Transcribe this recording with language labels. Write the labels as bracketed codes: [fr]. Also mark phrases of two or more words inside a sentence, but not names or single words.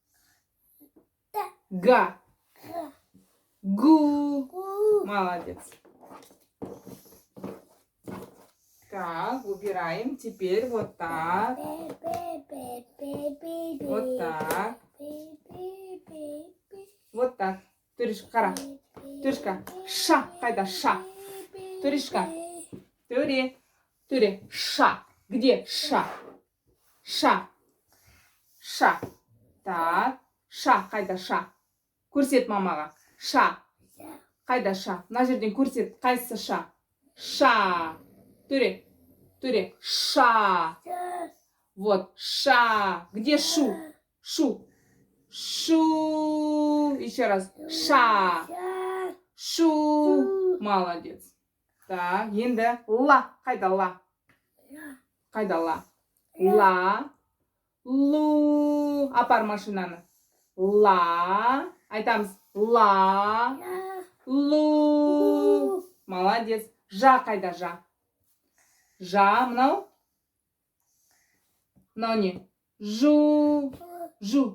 [ru] Га. Гу. Молодец. Так, убираем. Теперь вот так. Вот так. Вот так. [kk] Төрішка, қара. Төрішка. Ша. Қайда? Ша. Төрішка. [ru] Төре. Төре. Ша. Где ша? Ша. Ша. Так. Ша. [kk] Қайда ша? Көрсет мамаға. Ша. Қайда ша? Мына жерден көрсет. Қайсысы ша? Ша. Төре. Төре. [ru] Ша. Вот. Ша. Где шу? Шу. Шу. Еще раз. Ша. Шу. Молодец. Так, енді ла. [kk] Қайда ла? Қайда ла? Ла. Лу. Апар машинаны. Ла. Айтамыз. Ла. Лу. Молодец. Жа қайда жа? Жа, мынау? Мынау не? Жу. Жу.